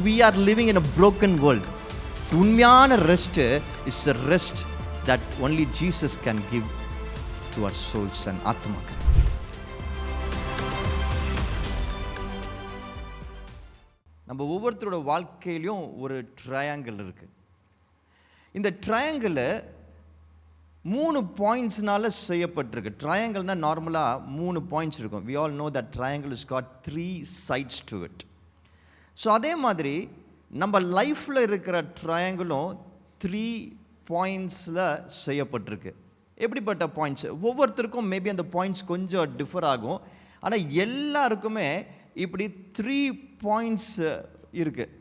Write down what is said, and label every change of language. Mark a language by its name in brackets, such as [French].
[English] We are living in a broken world. உண்மையான rest is a rest that only Jesus can give to our souls and ஆத்மாக்கள். [Tamil] நம்ம ஒவ்வொருத்தரோட வாழ்க்கையிலையும் ஒரு triangle இருக்குது. இந்த ட்ரையாங்கிள் 3 பாயிண்ட்ஸ்னால செய்யப்பட்டிருக்கு. ட்ரையாங்கிள்னால் நார்மலாக 3 பாயிண்ட்ஸ் இருக்கும். [English] we all know that triangle has got 3 sides to it. [Tamil] So அதே மாதிரி நம்ம லைஃப்பில் இருக்கிற ட்ரையாங்கிளும் 3 பாயிண்ட்ஸில் செய்யப்பட்டிருக்கு. எப்படிப்பட்ட பாயிண்ட்ஸ்? ஒவ்வொருத்தருக்கும் மேபி அந்த பாயிண்ட்ஸ் கொஞ்சம் டிஃபர் ஆகும். ஆனால் எல்லாருக்குமே இப்படி 3 பாயிண்ட்ஸ் இருக்குது.